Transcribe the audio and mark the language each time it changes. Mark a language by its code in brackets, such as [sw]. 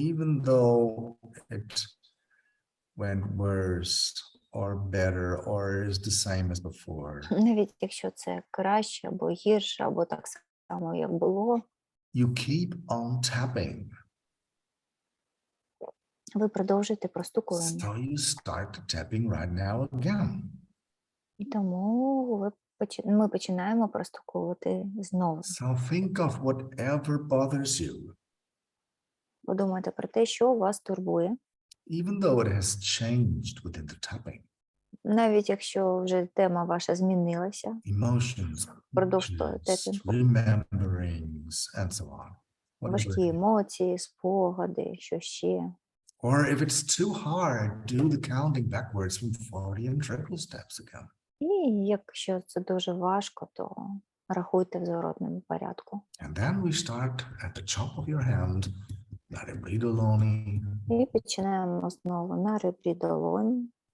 [en] even though it went worse or better or is the same as before, [uk] навіть якщо це краще або гірше, або так само, як було, [en] you keep on tapping. [uk] ви продовжуєте простукування. [en] So you start tapping right now again. [uk] І тому ми починаємо простукувати знову. [en] So think of whatever bothers you, [uk] Подумайте про те, що вас турбує, [en] even though it has changed within the tapping. [uk] навіть якщо вже тема ваша змінилася, [en] Emotions, [uk] впродовж [en] images, [uk] тепінгу. [en] rememberings, and so on. Whatever [uk] Важкі [en] it is. [uk] емоції, спогади, що ще. [en] Or if it's too hard, do the counting backwards from 40 and triple steps again. [uk] І якщо це дуже важко, то рахуйте в зворотному порядку. [en] And then we start at the top of your hand, [uk] на ребрі долоні. І починаємо знову на ребрі долоні.